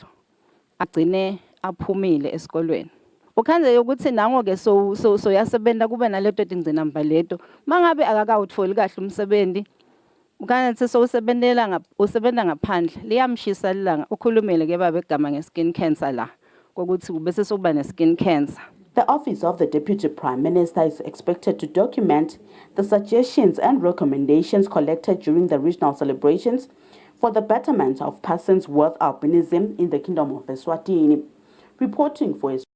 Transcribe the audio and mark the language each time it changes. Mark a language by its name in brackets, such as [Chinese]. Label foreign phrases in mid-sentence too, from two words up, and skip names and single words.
[Swati] Agcine aphumile esikolweni. Ukhanze ukuthi nango ke so yasebenza kube naleto tingcinamba leto. Mangabe akakawutholi kahle umsebenzi ukangathi usebenzela ngaphandle liyamshisa lilanga ukhulumele ke baba egama nge- [English] skin cancer [Swati] la kokuthi bese sokuba ne- [English] skin cancer. The Office of the Deputy Prime Minister is expected to document the suggestions and recommendations collected during the regional celebrations for the betterment of persons with albinism in the Kingdom of Eswatini. Reporting for